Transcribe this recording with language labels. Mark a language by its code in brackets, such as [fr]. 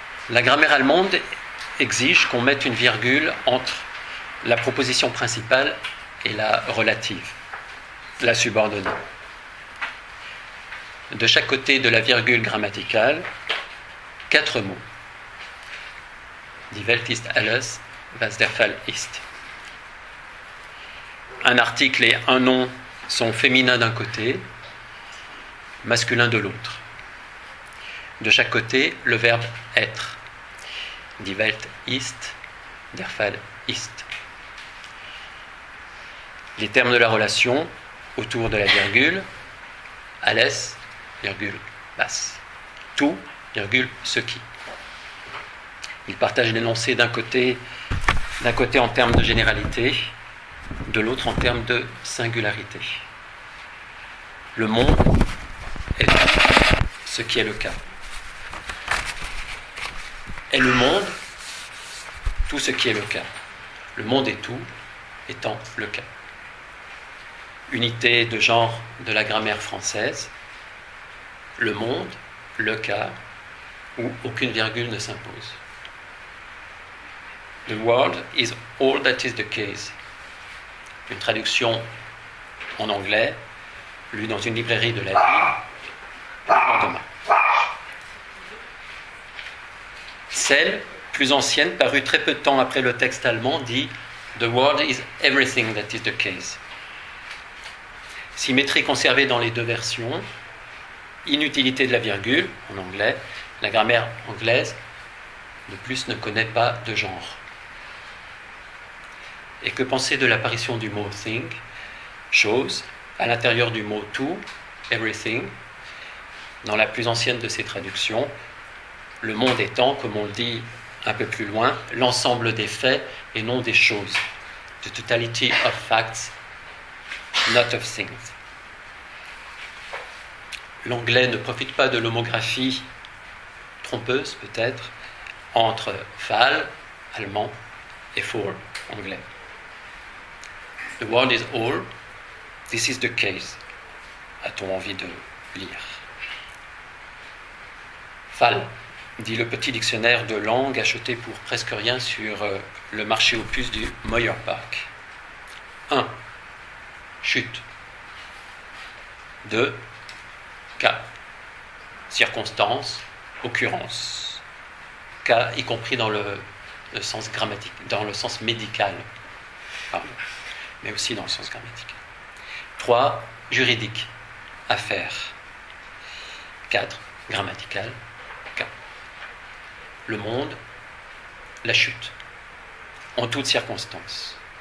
[fr] La grammaire allemande exige qu'on mette une virgule entre la proposition principale et la relative, la subordonnée. De chaque côté de la virgule grammaticale, 4 mots. [de] Die Welt ist alles, was der Fall ist. [fr] Un article et un nom sont féminins d'un côté, masculins de l'autre. De chaque côté, le verbe être. [de] Die Welt ist, der Fall ist. [fr] Les termes de la relation autour de la virgule, alles, virgule, was. Tout, virgule, ce qui. Ils partagent l'énoncé d'un côté en termes de généralité, de l'autre en termes de singularité. Le monde est ce qui est le cas. est le monde, tout ce qui est le cas. Le monde est tout, étant le cas. Unité de genre de la grammaire française, le monde, le cas, où aucune virgule ne s'impose. [en] The world is all that is the case. [fr] Une traduction en anglais, lue dans une librairie de la ville, le lendemain. Celle, plus ancienne, parue très peu de temps après le texte allemand, dit « [en] The world is everything that is the case ». [fr] Symétrie conservée dans les deux versions, inutilité de la virgule, en anglais, la grammaire anglaise, de plus, ne connaît pas de genre. Et que penser de l'apparition du mot thing, chose, à l'intérieur du mot to, everything, dans la plus ancienne de ces traductions, le monde étant, comme on le dit un peu plus loin, l'ensemble des faits et non des choses. [en] The totality of facts, not of things. [fr] L'anglais ne profite pas de l'homographie trompeuse, peut-être, entre Fall, allemand, et for, anglais. [en] The world is all, this is the case. [fr] A-t-on envie de lire? Fall, dit le petit dictionnaire de langue acheté pour presque rien sur le marché aux puces du Moyer Park. 1. Chute. 2. Cas. Circonstance, occurrence. Cas, y compris dans le sens grammatique, dans le sens médical, pardon, mais aussi dans le sens grammatical. 3. Juridique, affaire. 4. Grammatical, cas. Le monde, la chute, en toutes circonstances.